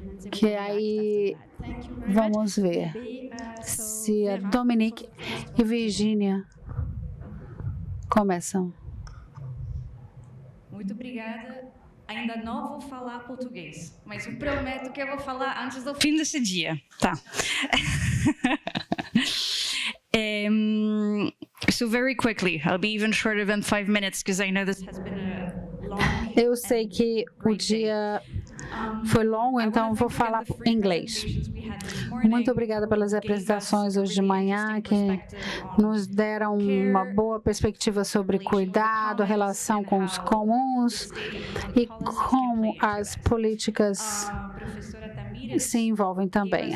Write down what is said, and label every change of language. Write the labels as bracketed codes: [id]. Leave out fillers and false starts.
[pt] Que aí vamos ver se a Dominique e Virginia começam. Muito obrigada. Ainda não vou falar português, mas eu prometo que eu vou falar antes do fim desse dia. Tá. [en] So very quickly, I'll be even shorter than 5 minutes because I know this has been a long. [pt] Eu sei que o dia foi longo, então vou falar em inglês. Muito obrigada pelas apresentações hoje de manhã, que nos deram uma boa perspectiva sobre cuidado, a relação com os comuns e como as políticas se envolvem também.